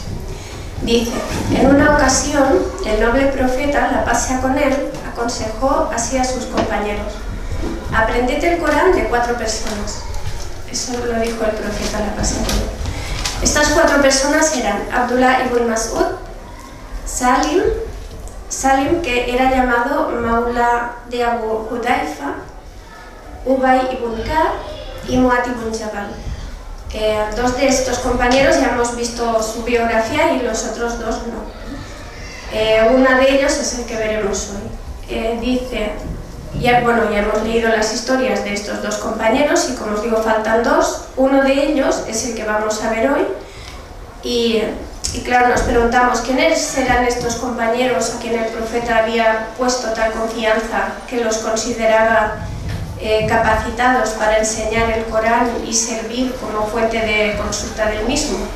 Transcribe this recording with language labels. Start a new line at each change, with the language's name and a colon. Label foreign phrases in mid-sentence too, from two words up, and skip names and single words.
Spanish: Dice: en una ocasión, el noble profeta, la paz sea con él, aconsejó así a sus compañeros: aprended el Corán de 4 personas. Eso lo dijo el profeta, la paz sea con él. Estas 4 personas eran Abdullah ibn Mas'ud, Salim, que era llamado Maula de Abu Hudayfa, Ubay ibn Ka'b y Mu'adh ibn Jabal. 2 de estos compañeros ya hemos visto su biografía y los otros 2 no. Uno de ellos es el que veremos hoy. Dice, ya hemos leído las historias de estos 2 compañeros y, como os digo, faltan 2. Uno de ellos es el que vamos a ver hoy y claro, nos preguntamos quiénes serán estos compañeros a quien el profeta había puesto tal confianza que los consideraba capacitados para enseñar el Corán y servir como fuente de consulta del mismo.